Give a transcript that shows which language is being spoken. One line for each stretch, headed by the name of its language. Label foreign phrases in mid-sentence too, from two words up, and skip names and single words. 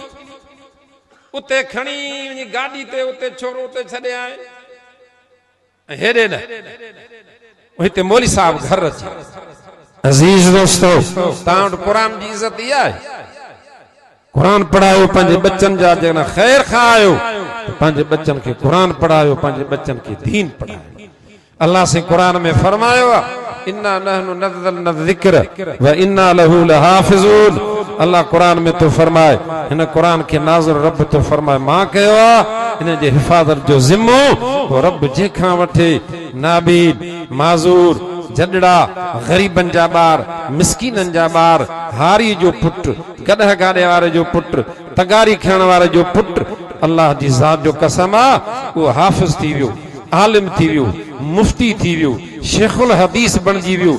Sindhi: उते खणी वञी गाॾी ते उते छोरो उते छॾे आए, हेॾे न हिते मौली साहब घर अचे। अज़ीज़ दोस्तो, तव्हां वटि क़ुरान जी इज़त इहा आहे, क़ुरान पढ़ायो पंहिंजे बच्चनि जा, जेकॾहिं ख़ैर खां आयो त पंहिंजे बच्चनि खे क़ुरान पढ़ायो, पंहिंजे बच्चनि खे दीन पढ़ायो। अल्लाह से क़ुरान में फरमायो आहे
Arabic: إنا نحن نزلنا ذكر وإنا له لحافظون.
Sindhi: अल्लाह कुरान में तो फरमाए, इन कुरान के नाज़िल रब तो फरमाए मां कयो आहे, इन जे हिफ़ाज़त जो ज़िम्मो वो रब जेखां वठे। नाबीद, माज़ूर, जडड़ा, गरीबन जा ॿार, मिस्कीनन जा ॿार, हारी जो पुट, कॾह गाॾे वारे जो पुट, तगारी खणण वारे जो पुट, अल्लाह जी ज़ात जो कसम आहे वो हाफ़िज़ थी वियो, आलिम थी वियो, मुफ्ती थी वियो, शेखुल हदीस बणजी वियो।